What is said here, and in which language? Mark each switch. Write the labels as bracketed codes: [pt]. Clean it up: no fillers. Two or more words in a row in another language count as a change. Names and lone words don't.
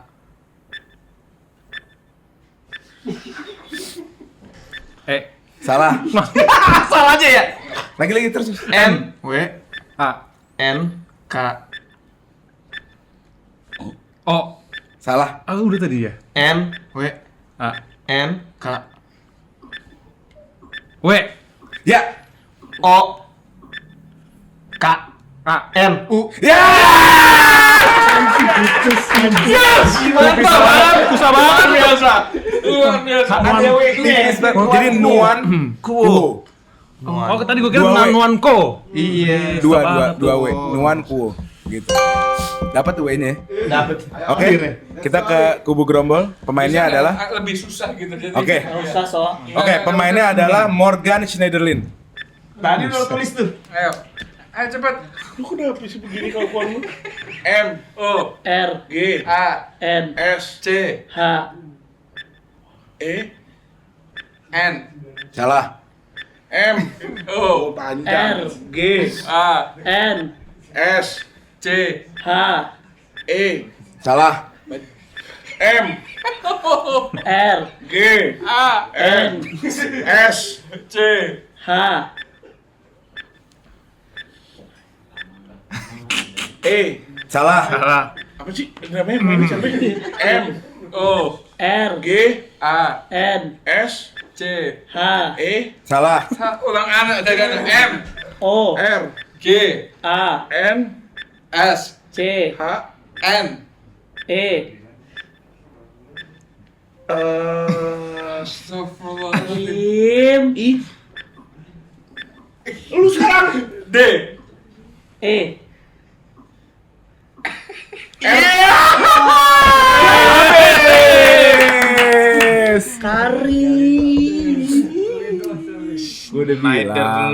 [id] E, Salah. salah aja ya. Lagi terus. M W A, N K O. Salah. Ah, udah tadi ya. N W A, N K W, Ya. O K A, N U. Ya. Susah banget biasa. luar biasa. Jadi Nuan Kuo. Oh, tadi gue kira Dua W. Nuanko. Iya. Dua W. Nuan Kuo. Gitu. Dapat W-nya. Dapet. Oke. Kita ke kubu Grombol. Pemainnya adalah lebih susah gitu jadi. Oke. nggak usah so. Oke, pemainnya adalah Morgan Schneiderlin. Tadi udah tulis tuh. Ayo cepet. Lu kenapa sih begini kelakuan lu? M O R, G A N, S C H, E N Salah. M. O, Panjang. R. G. A, N, S. C, H, E. Salah. M. R, G. A, N. S. C, H, E. Salah. Salah. Apa sih namanya? Mana siapa? M. O, R, G. A, N, S. C, H, E. Salah. ulang anak dagang M, O, R. G, A, N. S, C, H. N, E, [ar] أستغفر الله العظيم. Im, I. [id] Lu sekarang. D, E, Yes. Kari. Gue udah bilang,